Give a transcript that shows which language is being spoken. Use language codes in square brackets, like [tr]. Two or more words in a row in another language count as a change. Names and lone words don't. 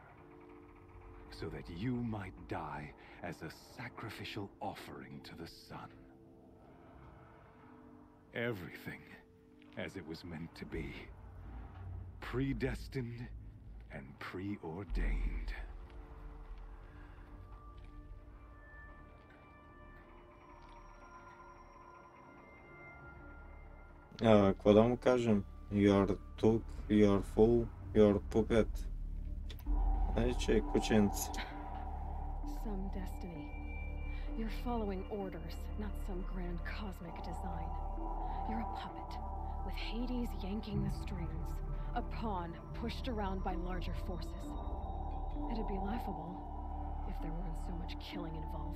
[en] So that you might die as a sacrificial offering to the sun. Everything as it was meant to be. Predestined and preordained. [bg] Какво да му кажем? [en] You're took, you're full, you're puppet. [bg] Че кученце. [en] Some destiny. You're following orders, not some grand cosmic design. You're a puppet, with Hades yanking the strings, a pawn pushed around by larger forces. It'd be laughable if there weren't so much killing involved.